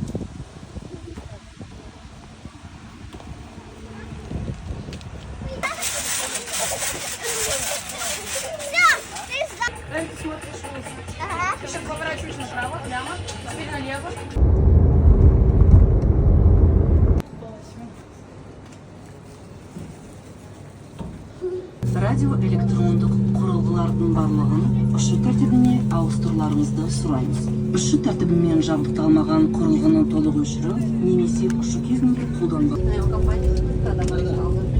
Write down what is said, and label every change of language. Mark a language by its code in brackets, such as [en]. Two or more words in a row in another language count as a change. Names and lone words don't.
[ru] Ты смотришь вниз. Ты сейчас поворачиваешь направо, прямо, теперь налево. [kk] Радиоэлектрондық құрылғылардың барлығын ұшу тәртібіне ауыстыруларыңызды сұраймыз. Ұшу тәртібімен жабдықталмаған құрылғының толық өшіру немесе ұшу кезінде қолданбау.